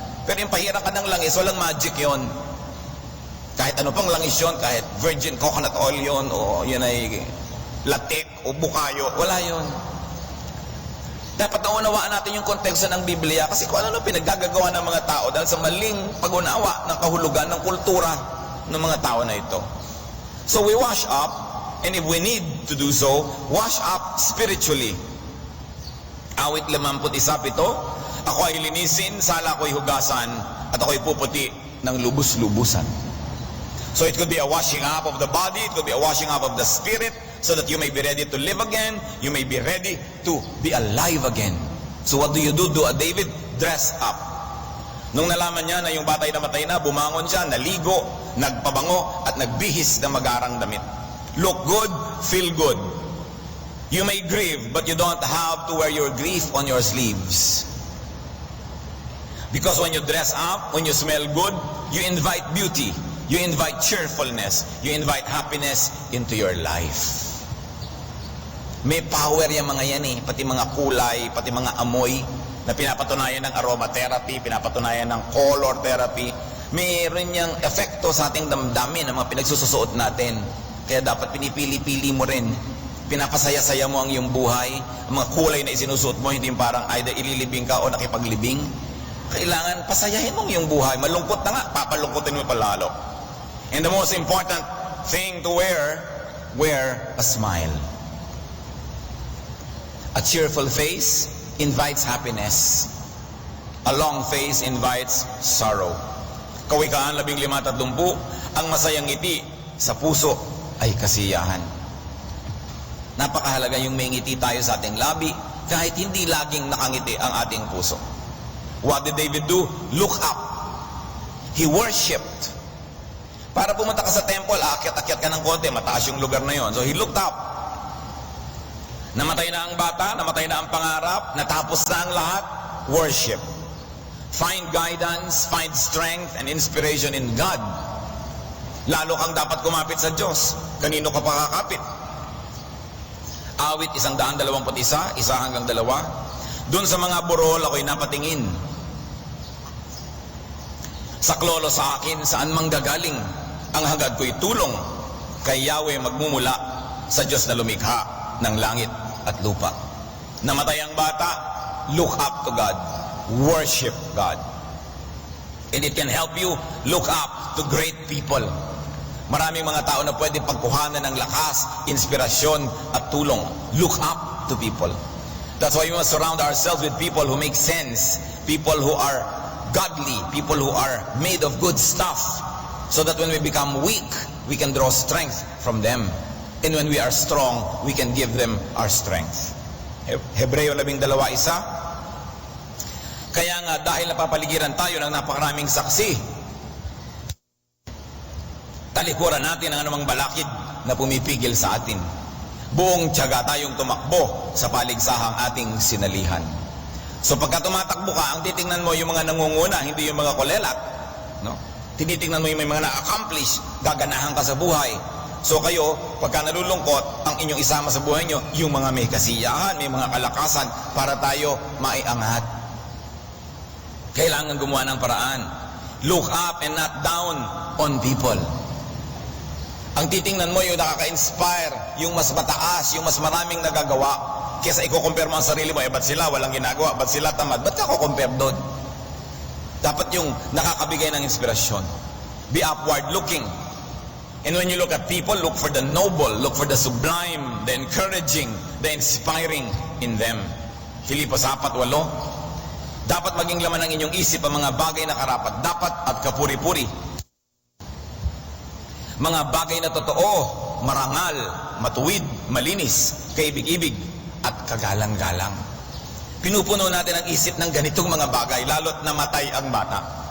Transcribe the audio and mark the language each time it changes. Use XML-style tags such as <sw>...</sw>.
<tl>Pero yung pahiran ka ng langis, walang magic yon. Kahit ano pang langis yun, kahit virgin coconut oil yun, o yun ay latik o bukayo, wala yun. Dapat naunawaan natin yung konteksto ng Biblia kasi kung ano pinaggagawa ng mga tao dahil sa maling pag-unawa ng kahulugan ng kultura ng mga tao na ito.</tl> <en>So we wash up, and if we need to do so, wash up spiritually.</en> <tl>Awit 51:7, ako ay linisin, sala ko'y hugasan, at ako'y puputi ng lubos-lubusan.</tl> <en>So it could be a washing up of the body, it could be a washing up of the spirit, so that you may be ready to live again, you may be ready to be alive again. So what do? Do a David? Dress up.</en> <tl>Nung nalaman niya na yung batay namatay na, bumangon siya, naligo, nagpabango, at nagbihis ng magarang damit.</tl> <en>Look good, feel good. You may grieve, but you don't have to wear your grief on your sleeves. Because when you dress up, when you smell good, you invite beauty. You invite cheerfulness. You invite happiness into your life.</en> <tl>May power yung mga yan eh. Pati mga kulay, pati mga amoy na pinapatunayan ng aromatherapy, pinapatunayan ng color therapy. Mayroon niyang epekto sa ating damdamin ng mga pinagsususuot natin. Kaya dapat pinipili-pili mo rin. Pinapasaya-saya mo ang iyong buhay. Ang mga kulay na isinusuot mo, hindi yung parang either ililibing ka o nakipaglibing. Kailangan pasayahin mo ang iyong buhay. Malungkot na nga, papalungkotin mo palalo.</tl> <en>And the most important thing to wear a smile. A cheerful face invites happiness. A long face invites sorrow.</en> <tl>Kawikaan 15:30, ang masayang ngiti sa puso ay kasiyahan. Napakahalaga yung may ngiti tayo sa ating labi kahit hindi laging nakangiti ang ating puso.</tl> <en>What did David do? Look up. He worshipped.</en> <tl>Para pumunta ka sa temple, aakyat-akyat ka ng konti, mataas yung lugar na yon.</tl> <en>So he looked up.</en> <tl>Namatay na ang bata, namatay na ang pangarap, natapos na ang lahat, worship.</tl> <en>Find guidance, find strength and inspiration in God.</en> <tl>Lalo kang dapat kumapit sa Diyos. Kanino ka pa kakapit? Awit 121, 1-2. Doon sa mga burol ako'y napatingin. Saklolo sa akin, saan manggagaling? Ang hagad ko'y tulong. Kay Yahweh magmumula sa Diyos na lumikha ng langit at lupa. Namatay ang bata,</tl> <en>look up to God. Worship God. And it can help you look up to great people.</en> <tl>Maraming mga tao na pwede pagkuhanan ng lakas, inspirasyon at tulong.</tl> <en>Look up to people. That's why we must surround ourselves with people who make sense, people who are godly, people who are made of good stuff, so that when we become weak, we can draw strength from them. And when we are strong, we can give them our strength.</en> <tl>Hebreo 12:1. Kaya nga dahil napapaligiran tayo ng napakaraming saksi, talikuran natin ang anumang balakid na pumipigil sa atin. Buong tiyaga tayong tumakbo sa paligsahang ating sinalihan. So pagka tumatakbo ka, ang titingnan mo yung mga nangunguna, hindi yung mga kulelat. No? Tinitingnan mo yung may mga na-accomplish, gaganahan ka sa buhay. So kayo, pagka nalulungkot, ang inyong isama sa buhay nyo, yung mga may kasiyahan, may mga kalakasan, para tayo maiangat. Kailangan gumawa ng paraan.</tl> <en>Look up and not down on people.</en> <tl>Ang titingnan mo yung nakaka-inspire, yung mas mataas, yung mas maraming nagagawa. Kesa i-compare mo ang sarili mo, ba't sila walang ginagawa, ba't sila tamad, ba't ka ko-compare doon? Dapat yung nakakabigay ng inspirasyon.</tl> <en>Be upward looking. And when you look at people, look for the noble, look for the sublime, the encouraging, the inspiring in them.</en> <tl>Filipos 4:8. Dapat maging laman ng inyong isip ang mga bagay na karapat dapat at kapuri-puri. Mga bagay na totoo, marangal, matuwid, malinis, kaibig-ibig, at kagalang-galang. Pinupuno natin ang isip ng ganitong mga bagay, lalo't namatay ang bata.</tl>